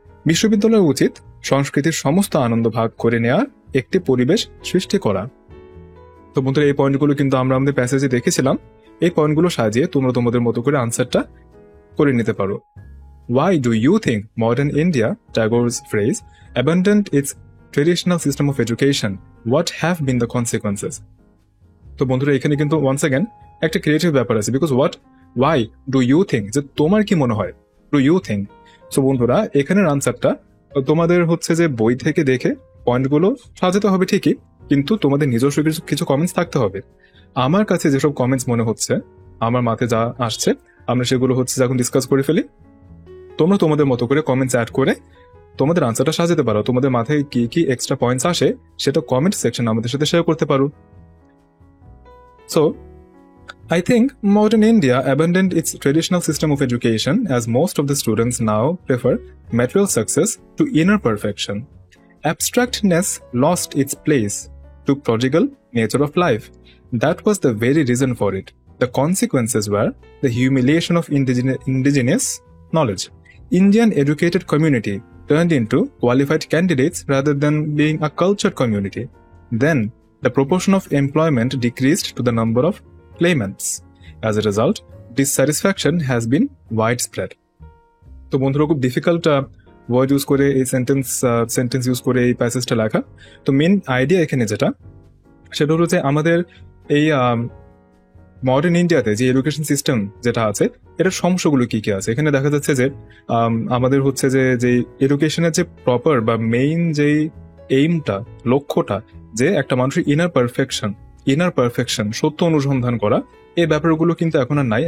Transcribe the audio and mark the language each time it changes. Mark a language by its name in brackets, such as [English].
[Bangla] বিশ্ববিদ্যালয়ের উচিত সংস্কৃতির সমস্ত আনন্দ ভাগ করে নেওয়ার একটি পরিবেশ সৃষ্টি করা। তো বন্ধুরা এই পয়েন্টগুলো কিন্তু আমরা আমাদের প্যাসেজে দেখেছিলাম। এই পয়েন্টগুলো সাজিয়ে তোমরা তোমাদের মতো করে আনসারটা করে নিতে পারো। [English] Why do you think modern India, Tagore's phrase, abandoned its traditional system of education? What have been the consequences? [Bangla] তো বন্ধুরা এখানে কিন্তু ওয়ান্স অ্যাগেন একটা ক্রিয়েটিভ ব্যাপার আছে। [English] because why do you think, [Bangla] যে তোমার কি মনে হয়, [English] do you think? [Bangla] সো বন্ধুরা এখানের আনসারটা তোমাদের হচ্ছে যে বই থেকে দেখে পয়েন্টগুলো সাজাতে হবে ঠিকই, কিন্তু তোমাদের নিজস্ব কিছু কমেন্টস থাকতে হবে। আমার কাছে যেসব কমেন্টস মনে হচ্ছে, আমার মাথায় যা আসছে, আমরা সেগুলো হচ্ছে যখন ডিসকাস করে ফেলি। তোমরা তোমাদের মতো করে কমেন্টস অ্যাড করে তোমাদের আনসারটা সাজাতে পারো। তোমাদের মাথায় কি কি এক্সট্রা পয়েন্টস আসে সেটা কমেন্ট সেকশন আমাদের সাথে শেয়ার করতে পারো। [English] So I think modern India abandoned its traditional system of education as most of the students now prefer material success to inner perfection. Abstractness lost its place to prodigal nature of life. That was the very reason for it. The consequences were the humiliation of indigenous knowledge. Indian educated community turned into qualified candidates rather than being a cultured community. Then, the proportion of employment decreased to the number of claimants. As a result, dissatisfaction has been widespread. [Bangla] তো বন্ধুরা খুব difficult word use করে, এই sentence use করে এই প্যাসেজটা লেখা। তো main idea এখানে যেটা, সেটা হলো যে আমাদের এই মডার্ন ইন্ডিয়াতে যে এডুকেশন সিস্টেম যেটা আছে, এটার সমস্যাগুলো কি কি আছে। এখানে দেখা যাচ্ছে যে আমাদের হচ্ছে যে এডুকেশনের যে প্রপার বা মেইন যেই এইমটা, লক্ষ্যটা, যে একটা মানুষের ইনার পারফেকশন সত্য অনুসন্ধান করা, এই ব্যাপারগুলো কিন্তু এখন আর নাই।